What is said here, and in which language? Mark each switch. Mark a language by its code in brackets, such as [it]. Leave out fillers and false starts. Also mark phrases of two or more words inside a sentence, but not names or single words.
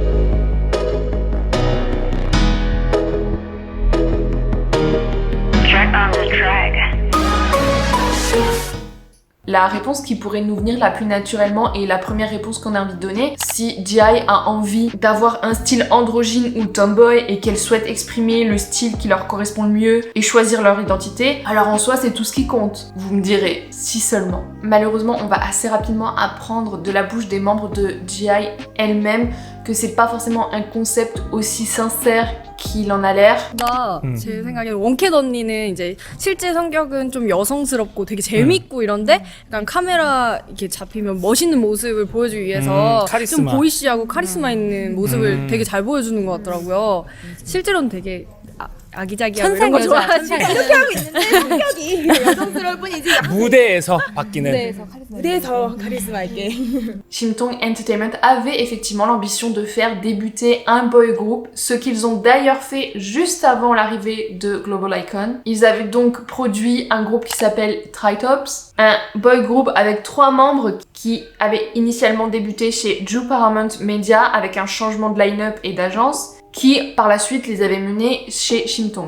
[fr] La réponse qui pourrait nous venir la plus naturellement et la première réponse qu'on a envie de donner, si G.I a envie d'avoir un style androgyne ou tomboy et qu'elle souhaite exprimer le style qui leur correspond le mieux et choisir leur identité, alors en soi c'est tout ce qui compte. Vous me direz, si seulement. Malheureusement, on va assez rapidement apprendre de la bouche des membres de G.I elle-même que c'est pas forcément un concept aussi sincère qu'il en a l'air. [ko] 제 생각에 원캣 언니는 이제 실제 성격은 좀 여성스럽고 되게 재밌고 이런데 약간 카메라 이렇게 잡히면 멋있는 모습을 보여주기 위해서 좀 보이시하고 카리스마 있는 모습을 되게 잘 보여주는 것 같더라고요. 실제로는 되게 아기자기하고 이런 거 좋아하지. 이렇게 하고 있는데 성격이 여성스러울 뿐이지. 무대에서 바뀌는. 무대에서 카리스마 있게. [fr] Shimtong Entertainment avait effectivement l'ambition de faire débuter un [en] boy group, [fr] ce qu'ils ont d'ailleurs fait juste avant l'arrivée de Global Icon. Ils avaient donc produit un groupe qui s'appelle Tritops, un [en] boy group [fr] avec 3 membres qui avaient initialement débuté chez Ju Paramount Media avec un changement de line-up et d'agence, qui par la suite les avait menés chez Shimtong.